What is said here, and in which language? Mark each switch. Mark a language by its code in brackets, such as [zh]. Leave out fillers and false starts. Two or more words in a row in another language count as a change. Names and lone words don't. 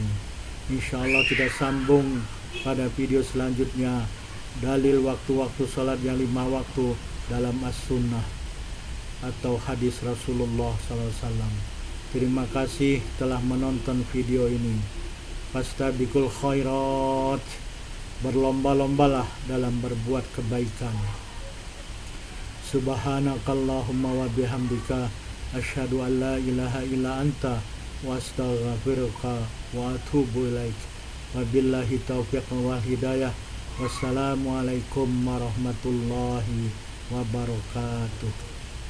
[ar] إن شاء الله [id] kita sambung pada video selanjutnya, dalil waktu-waktu salat yang 5 waktu dalam as-sunnah atau hadis Rasulullah SAW. Terima kasih telah menonton video ini. [ar] فاستبقوا الخيرات, [id] berlomba-lombalah dalam berbuat kebaikan. [ar] سبحانك اللهم وبحمدك أشهد أن لا إله إلا أنت وأستغفرك وأتوب إليك. وبالله التوفيق والهداية. والسلام عليكم ورحمة الله وبركاته.